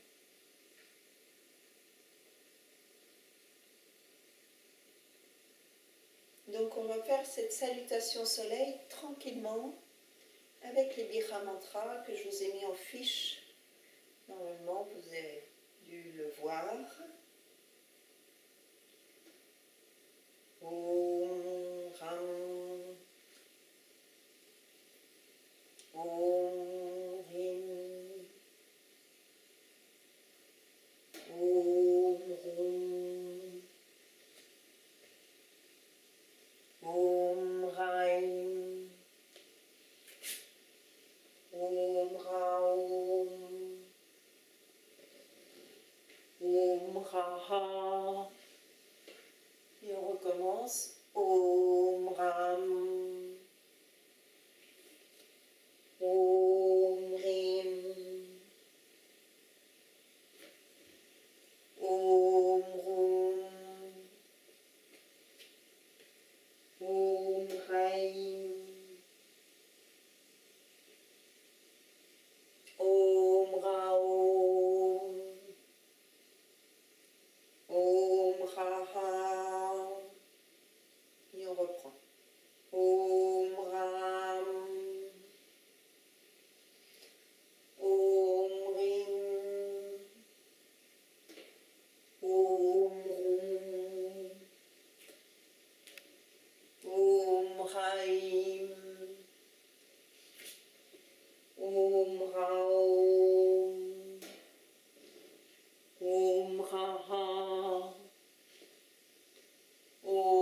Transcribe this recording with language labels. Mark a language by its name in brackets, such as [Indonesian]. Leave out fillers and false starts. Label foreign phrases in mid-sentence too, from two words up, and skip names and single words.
[French] Donc on va faire cette salutation soleil tranquillement avec les Bira Mantras que je vous ai mis en fiche. Normalement vous avez dû le voir. [Sanskrit] Om Ram, Om Rim, Om Rum, Om Raim, Om Raum, Om Raha. [French] Et on recommence. [Sanskrit] Om Ram, Om Rim, Om Rum, Om Raim, Om Raum, Om Raha. [French] Et on reprend. [Sanskrit] Om Ram, Om Rim, Om Rum, Om Raim, Om Raum, Om Raha, Om